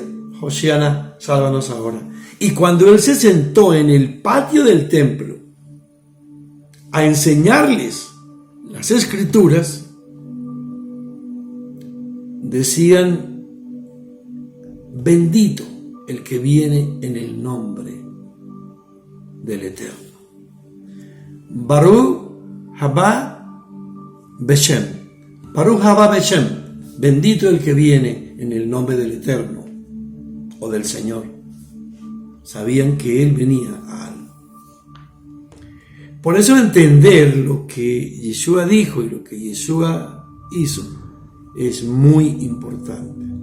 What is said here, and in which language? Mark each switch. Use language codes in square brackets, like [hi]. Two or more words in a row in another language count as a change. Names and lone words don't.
[es] Hoshiana, sálvanos ahora. Y cuando él se sentó en el patio del templo a enseñarles las escrituras, decían, bendito el que viene en el nombre del Eterno. [he] ברוך הבא בשם. ברוך הבא בשם. [es] Bendito el que viene en el nombre del Eterno o del Señor. Sabían que él venía a algo. Por eso entender lo que Yeshua dijo y lo que Yeshua hizo es muy importante.